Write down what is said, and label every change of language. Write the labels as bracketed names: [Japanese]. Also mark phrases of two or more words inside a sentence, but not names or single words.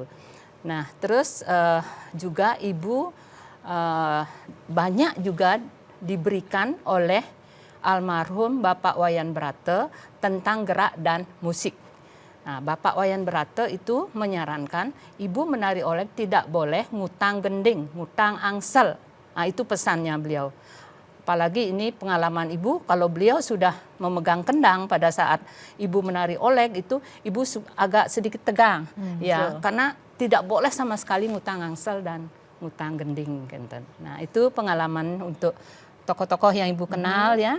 [Indonesian] Nah, terus juga Ibu banyak juga diberikan oleh almarhum Bapak Wayan Brate tentang gerak dan musik. Nah, Bapak Wayan Brate itu menyarankan Ibu menari olek tidak boleh [Balinese] ngutang gending, ngutang angsel. [Indonesian] Nah, itu pesannya beliau. Apalagi ini pengalaman Ibu, kalau beliau sudah memegang kendang pada saat Ibu menari olek itu Ibu agak sedikit tegang. Ya, karena tidak boleh sama sekali [Balinese] ngutang angsel [Indonesian] dan [Balinese] ngutang gending. [Indonesian] Nah, itu pengalaman untuk tokoh-tokoh yang Ibu kenal ya.